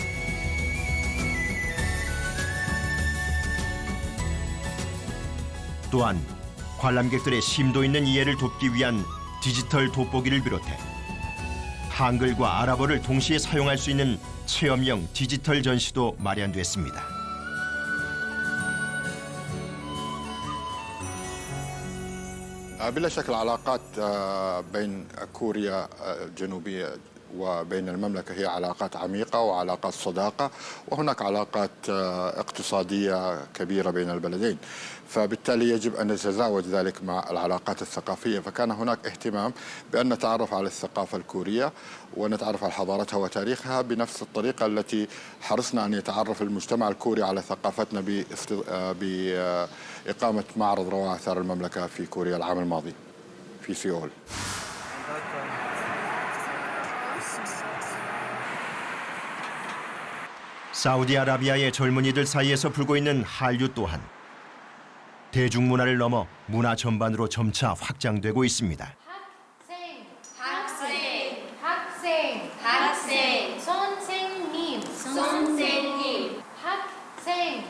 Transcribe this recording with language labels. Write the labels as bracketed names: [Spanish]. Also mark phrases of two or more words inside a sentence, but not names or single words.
[Korean] 또한 관람객들의 심도 있는 이해를 돕기 위한 디지털 돋보기를 비롯해 한글과 아랍어를 동시에 사용할 수 있는 체험형 디지털 전시도 마련됐습니다. [Arabic] بلا شك العلاقات بين كوريا الجنوبية وبين المملكة هي علاقات عميقة وعلاقات صداقة، وهناك علاقات اقتصادية كبيرة بين البلدين، فبالتالي يجب أن نتزاوج ذلك مع العلاقات الثقافية. فكان هناك اهتمام بأن نتعرف على الثقافة الكورية ونتعرف على حضارتها وتاريخها بنفس الطريقة التي حرصنا أن يتعرف المجتمع الكوري على ثقافتنا بإقامة معرض روائع آثار المملكة في كوريا العام الماضي في سيول. [Korean] 사우디아라비아의 젊은이들 사이에서 불고 있는 한류 또한 대중문화를 넘어 문화 전반으로 점차 확장되고 있습니다. 학생, 선생님, 학생.